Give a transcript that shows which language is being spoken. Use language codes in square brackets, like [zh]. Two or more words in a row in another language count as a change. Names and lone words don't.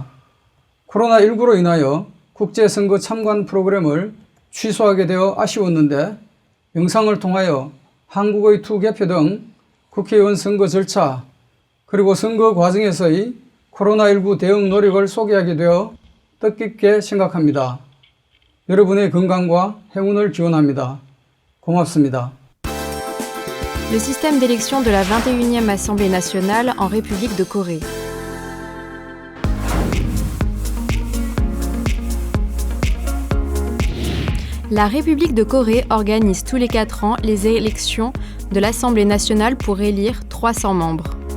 [ko] 코로나19로 인하여 국제선거 참관 프로그램을 취소하게 되어 아쉬웠는데 영상을 통하여 한국의 투개표 등 국회의원 선거 절차 그리고 선거 과정에서의 코로나19 대응 노력을 소개하게 되어 뜻깊게 생각합니다. 여러분의 건강과 행운을 기원합니다. 고맙습니다. [fr] Le système d'élection de la 21e Assemblée nationale en République de Corée. La République de Corée organise tous les 4 ans les élections de l'Assemblée nationale pour élire 300 membres.